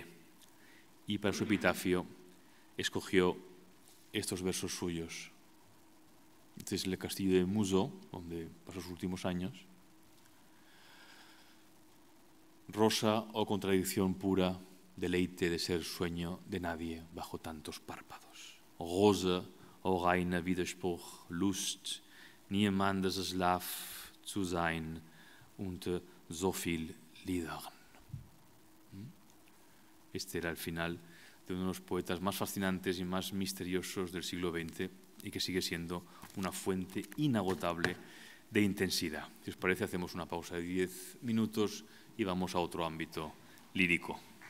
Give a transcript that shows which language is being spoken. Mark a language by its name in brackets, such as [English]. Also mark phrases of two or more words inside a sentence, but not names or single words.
[Spanish] Y para su epitafio escogió estos versos suyos. Este es el castillo de Musel, donde pasó sus últimos años. Rosa, oh contradicción pura, deleite de ser sueño de nadie bajo tantos párpados. [German] Rose, oh reiner Widerspruch, Lust, niemandes Slav zu sein unter so viel Liedern. [Spanish] Este era el final de uno de los poetas más fascinantes y más misteriosos del siglo XX y que sigue siendo una fuente inagotable de intensidad. Si os parece, hacemos una pausa de 10 minutos y vamos a otro ámbito lírico.